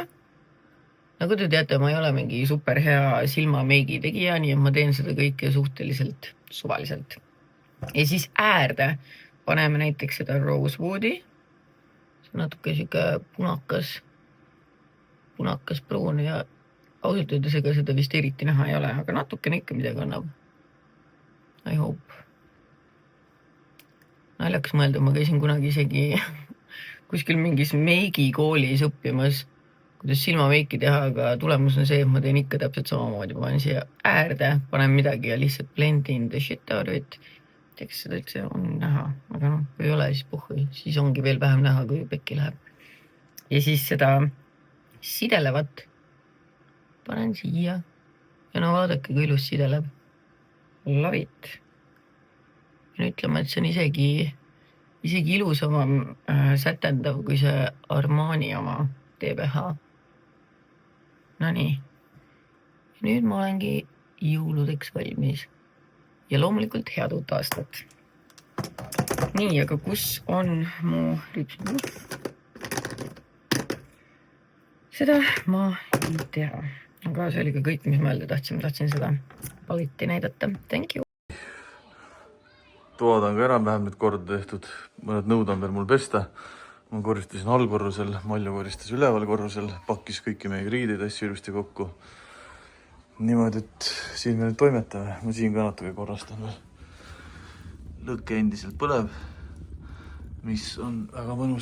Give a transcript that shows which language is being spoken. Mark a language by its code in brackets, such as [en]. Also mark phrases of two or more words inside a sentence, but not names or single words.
[et] Nagu te teate, ma ei ole mingi super hea silma meigi tegija, nii et ma teen seda kõike suhteliselt suvaliselt. Ja siis äärde paneme näiteks seda Rosewoodi. See on natuke siuke punakas pruun ja ausalt öeldes ega seda vist eriti näha ei ole, aga natukene ikka midagi annab. [en] I hope. [et] Naljakas mõelda, ma käisin kunagi isegi kuskil mingis meigi koolis õppimas, kuidas silmameiki teha, aga tulemus on see, et ma teen ikka täpselt samamoodi. Ma panen siia äärde, panen midagi ja lihtsalt blendin [en] the shit out of it. [et] Eks seda üldse on näha, aga noh, kui ei ole, siis puhhui, siis ongi veel vähem näha, kui pekki läheb. Ja siis seda sidelevat panen siia ja no vaadake, kui ilus sideleb. [en] Love it. [et] Ja ütlema, et see on isegi ilusama sätendav kui see Armani oma TBH. No nii. Ja nüüd ma olengi jõuludeks valmis. Ja loomulikult head uut aastat. Nii, aga kus on mu ripsmuu? Seda ma ei tea. Aga see oli ka kõik, mis mõelda tahtsin. Tahtsin seda paletti näidata. [en] Thank you. [et] Toad on ka enam-vähem nüüd korda tehtud. Mõned nõud on veel mul pesta. Ma koristasin allkorrusel, Malju koristas üleval korrusel, pakkis kõiki meie riideid asju ilusti kokku. Niimoodi, et siin me nüüd toimetame. Ma siin ka natuke korrastan veel. Lõkke endiselt põleb, mis on väga mõnus.